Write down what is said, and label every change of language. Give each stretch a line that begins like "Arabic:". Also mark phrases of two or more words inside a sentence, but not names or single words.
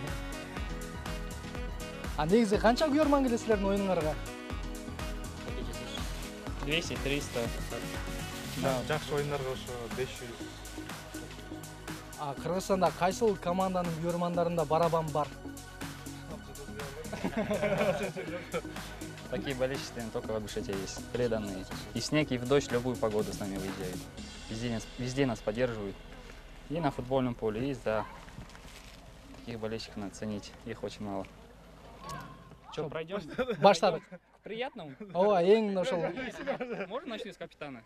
Kyrgyz: Негизи канча күйөрман келет силердин оюнуңарга? 200-300. Жакшы оюндарга ошо 500. Кыргызстанда кайсыл команданын күйөрмандарында барабан бар?
Russian: Такие болельщики только в Ингушетии есть, преданные. И в снег, и в дождь, любую погоду с нами выезжают. Везде нас поддерживают. И на футбольном поле, и да. Таких болельщиков надо ценить, их очень мало. Что, пройдем?
Kyrgyz: Баштадык.
Russian: К приятному?
Kyrgyz: Ооба, эң ошол.
Russian: Можно начнем с капитана?